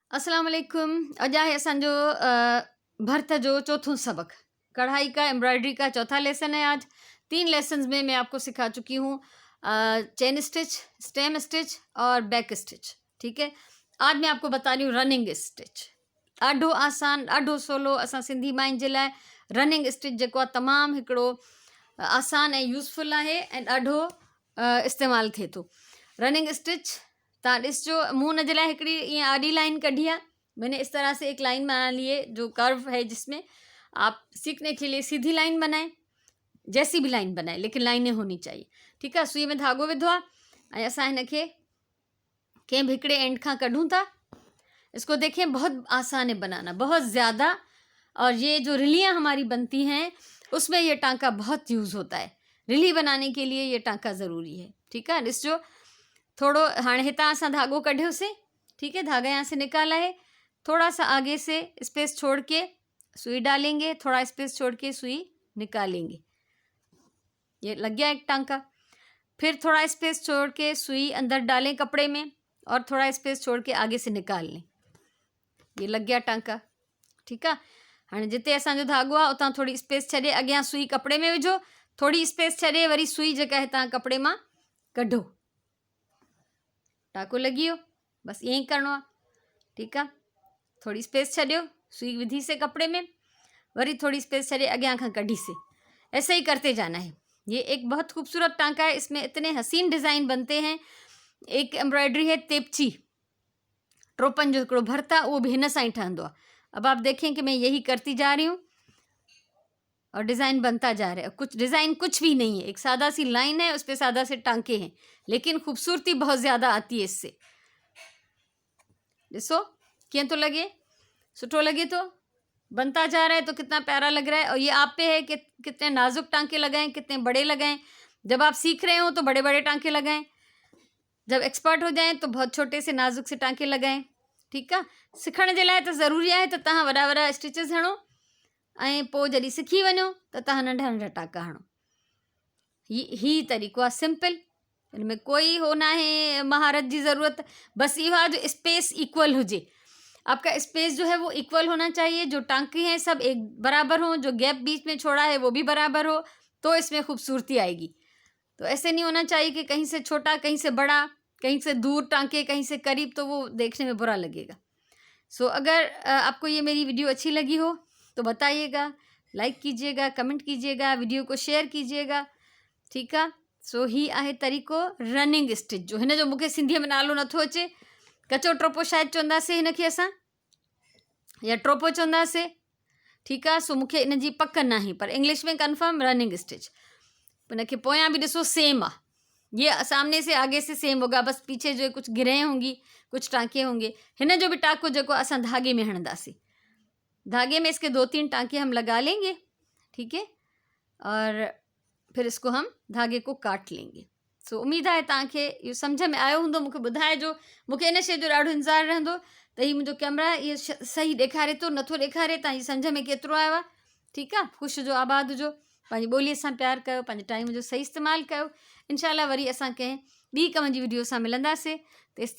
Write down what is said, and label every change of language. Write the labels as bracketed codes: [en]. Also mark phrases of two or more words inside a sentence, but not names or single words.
[ar] السلام علیکم. [sd] अॼु आहे असांजो भर्त जो चौथों सबक। [ur] کڑھائی کا ایمبرائیڈری کا چوتھا لیسن ہے آج۔ 3 لیسنز میں میں آپ کو سکھا چکی ہوں [en] chain stitch, stem stitch [ur] اور [en] back stitch. [ur] ٹھیک ہے، آج میں آپ کو بتا رہی ہوں [en] running stitch. [sd] ॾाढो आसान, ॾाढो सवलो असां सिंधी मायुनि जे लाइ [en] running stitch [sd] जेको आहे तमामु हिकिड़ो आसान ऐं यूज़फुल आहे ऐं ॾाढो इस्तेमालु थिए थो। रनिंग स्टिच तव्हां ॾिसजो, मूं हुन जे लाइ हिकिड़ी ईअं आड़ी लाइन कढी आहे। [ur] میں نے اس طرح سے ایک لائن بنا لی ہے جو کرو ہے، جس میں آپ سیکھنے کے لیے سیدھی لائن بنائیں، جیسی بھی لائن بنائیں، لیکن لائنیں ہونی چاہئیں. ٹھیک ہے, [sd] सुई में धागो विधो आहे ऐं असां हिनखे कंहिं भी हिकिड़े एंड खां कढूं था। [ur] اس کو دیکھیں، بہت آسان ہے بنانا، بہت زیادہ. اور یہ جو رلیاں ہماری بنتی ہیں اس میں یہ ٹانکا بہت یوز ہوتا ہے. رلی بنانے کے لیے یہ ٹانکا ضروری ہے. ٹھیک ہے, [sd] ॾिसजो, थोड़ो हाणे हितां असां धागो कढियोसीं। [ur] ٹھیک ہے، دھاگا یہاں سے نکالا ہے۔ تھوڑا سا آگے سے اسپیس چھوڑ کے سوئی ڈالیں گے، تھوڑا اسپیس چھوڑ کے سوئی نکالیں گے. یہ لگ گیا ایک ٹانکا. پھر تھوڑا اسپیس چھوڑ کے سوئی اندر ڈالیں کپڑے میں اور تھوڑا اسپیس چھوڑ کے آگے سے نکال لیں. یہ لگ گیا ٹانکا. ٹھیک ہے، ہاں [sd] जिते असांजो धागो आहे उतां थोड़ी स्पेस छॾे अॻियां सुई [ur] کپڑے میں [sd] विझो, थोड़ी स्पेस छॾे वरी सुई जेका हितां कपड़े मां कढो। टाको लगी वियो, बस ईअं ई करिणो आहे। [ur] ٹھیک ہے, [sd] थोड़ी स्पेस छॾियो, सुई विधी से [ur] کپڑے میں, [sd] वरी थोड़ी स्पेस छॾे अॻियां खां कढी से। [ur] ایسے ہی کرتے جانا ہے. یہ ایک بہت خوبصورت ٹانکا ہے، اس میں اتنے حسین ڈیزائن بنتے ہیں. ایک ایمبرائیڈری ہے [sd] तेपची, ट्रोपन जो हिकिड़ो भरता, [ur] وہ بھی [sd] हिन सां ही ठहंदो आहे। [ur] اب آپ دیکھیں کہ میں یہی کرتی جا رہی ہوں اور ڈیزائن بنتا جا رہا ہے. کچھ ڈیزائن کچھ بھی نہیں ہے، ایک سادہ سی لائن ہے، اس پر سادہ سے ٹانکے ہیں، لیکن خوبصورتی بہت زیادہ آتی ہے اس سے. [sd] ॾिसो कीअं तो लगे, सुठो लगे तो, [ur] بنتا جا رہا ہے تو کتنا پیارا لگ رہا ہے. اور یہ آپ پہ ہے کہ کتنے نازک ٹانکے لگائیں، کتنے بڑے لگائیں. جب آپ سیکھ رہے ہو تو بڑے بڑے ٹانکے لگائیں، جب ایکسپرٹ ہو جائیں تو بہت چھوٹے سے نازک سے ٹانکے لگائیں. ٹھیک ہے, [sd] सिखण जे लाइ त ज़रूरी आहे त तव्हां वॾा वॾा स्टिचिस हणो ऐं पोइ जॾहिं सिखी वञो त तव्हां नंढा नंढा टांका हणो। ही तरीक़ो आहे सिंपल, [ur] ان میں کوئی ہو نا ہے مہارت کی ضرورت. بس یہ ہے جو اسپیس ایکول ہوئے، آپ کا اسپیس جو ہے وہ ایکول ہونا چاہیے. جو ٹانکے ہیں سب ایک برابر ہو، جو گیپ بیچ میں چھوڑا ہے وہ بھی برابر ہو، تو اس میں خوبصورتی آئے گی. تو ایسے نہیں ہونا چاہیے کہ کہیں سے چھوٹا، کہیں سے بڑا، کہیں سے دور ٹانکے، کہیں سے قریب، تو وہ دیکھنے میں برا لگے گا. سو اگر آپ کو یہ میری ویڈیو اچھی لگی ہو تو بتائیے گا، لائک کیجیے گا، کمنٹ کیجیے گا، ویڈیو کو شیئر کیجیے گا. ٹھیک ہے, [sd] सो ही आहे तरीक़ो [en] running stitch [sd] जो। हिन जो मूंखे सिंधीअ में नालो नथो अचे, कचो ट्रोपो शायदि चवंदासीं हिनखे असां, या ट्रोपो चवंदासीं। [ur] ٹھیک ہے, [sd] सो मूंखे इन जी पक न आहे, [ur] پر انگلش میں [en] confirm running stitch. [sd] इनके पोयां भी ॾिसो सेम आहे, [ur] یہ سامنے سے آگے سے سیم ہوگا، بس پیچھے جو کچھ گرہیں ہوں گی، کچھ ٹانکے ہوں گے. [sd] हिन जो भी टाँको जो असां धागे में हणंदासीं, [ur] دھاگے میں اس کے 2-3 ٹانکے ہم لگا لیں گے. ٹھیک ہے، اور پھر اس کو ہم دھاگے کو کاٹ لیں گے. [sd] सो उम्मीद है तव्हांखे इहो सम्झ में आयो हूंदो। मूंखे ॿुधाइजो, मूंखे इन शइ जो ॾाढो इंतज़ारु रहंदो त ही मुंहिंजो कैमरा इहो सही ॾेखारे थो नथो ॾेखारे, तव्हांजी सम्झ में केतिरो आयो आहे। ठीक आहे, ख़ुशि हुजो, आबाद हुजो, पंहिंजी ॿोलीअ सां प्यारु कयो, पंहिंजे टाइम जो सही इस्तेमालु कयो। इंशाल्लाह वरी असां कंहिं ॿी कम जी वीडियो सां मिलंदासीं।